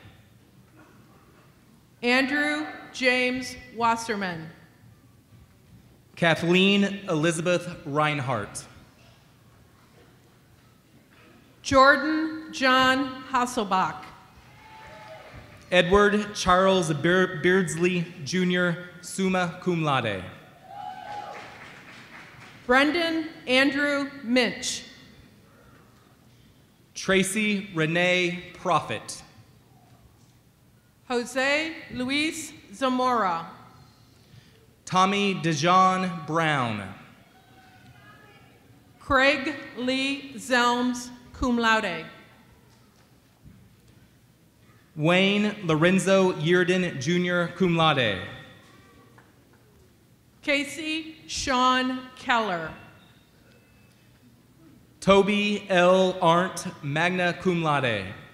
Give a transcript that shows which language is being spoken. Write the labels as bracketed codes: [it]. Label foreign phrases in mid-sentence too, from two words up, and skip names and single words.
[en] Andrew James Wasserman. Kathleen Elizabeth Reinhardt. Jordan John Hasselbach. Edward Charles Beardsley, Jr., [la] summa cum laude. [en] Brendan Andrew Minch. Tracy Renee Prophet. Jose Luis Zamora. Tommy Dejon Brown. Craig Lee Zelms, [la] cum laude. [en] Wayne Lorenzo Yearden, Jr., [la] cum laude. [en] Casey Sean Keller. Toby L. Arndt, [la] magna cum laude.